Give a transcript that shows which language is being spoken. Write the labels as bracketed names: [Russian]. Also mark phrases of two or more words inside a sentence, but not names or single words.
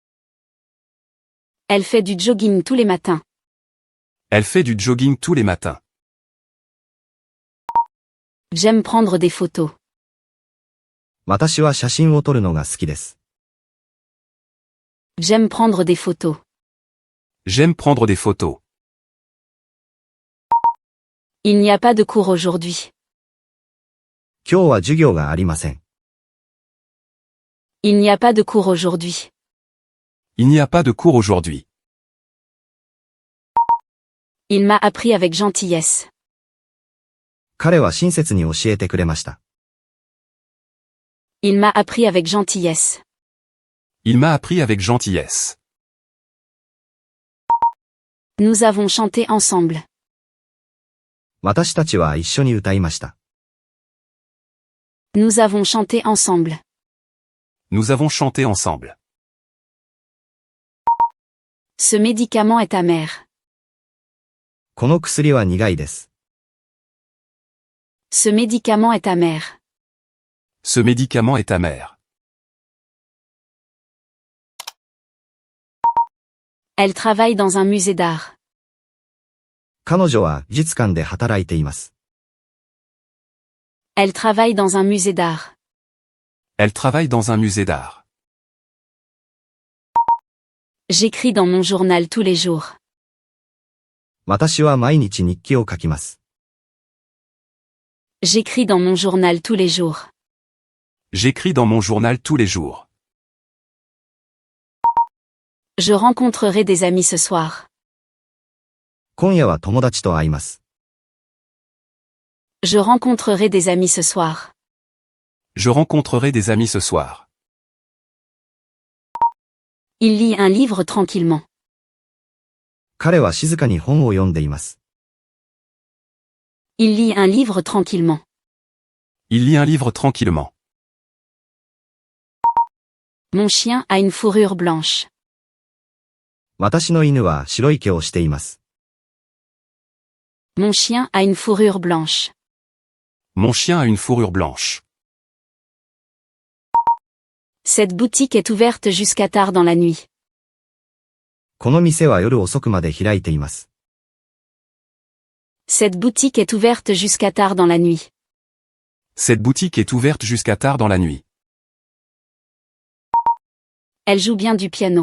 [French] Elle fait du jogging tous les matins. Elle fait du jogging tous les matins. J'aime prendre des photos. [Japanese] 私は写真を撮るのが好きです。 [French] J'aime prendre des photos. J'aime prendre des photos. Il n'y a pas de cours aujourd'hui. [Japanese] 今日は授業がありません。 [French] Il n'y a pas de cours aujourd'hui. Il n'y a pas de cours aujourd'hui. Il m'a appris avec gentillesse. [Japanese] 彼は親切に教えてくれました。 [French] Il m'a appris avec gentillesse. Il m'a appris avec gentillesse. Nous avons chanté ensemble. [Japanese] 私たちは一緒に歌いました。 [French] Nous avons chanté ensemble. Nous avons chanté ensemble. Ce médicament est amer. [Japanese] この薬は苦いです。 [French] Ce médicament est amer. Ce médicament est amer. Elle travaille dans un musée d'art. [Japanese] 彼女は美術館で働いています。 [French] Elle travaille dans un musée d'art. Elle travaille dans un musée d'art. J'écris dans mon journal tous les jours. [Japanese] 私は毎日日記を書きます。 [French] J'écris dans mon journal tous les jours. J'écris dans mon journal tous les jours. Je rencontrerai des amis ce soir. [Japanese] 今夜は友達と会います。 [French] Je rencontrerai des amis ce soir. Je rencontrerai des amis ce soir. Il lit un livre tranquillement. [Japanese] 彼は静かに本を読んでいます。 [French] Il lit un livre tranquillement. Il lit un livre tranquillement. Mon chien a une fourrure blanche. [Japanese] 私の犬は白い毛をしています。 [French] Mon chien a une fourrure blanche. Mon chien a une fourrure blanche. Cette boutique est ouverte jusqu'à tard dans la nuit. [Japanese] この店は夜遅くまで開いています。 [French] Cette boutique est ouverte jusqu'à tard dans la nuit. Cette boutique est ouverte jusqu'à tard dans la nuit. Elle joue bien du piano.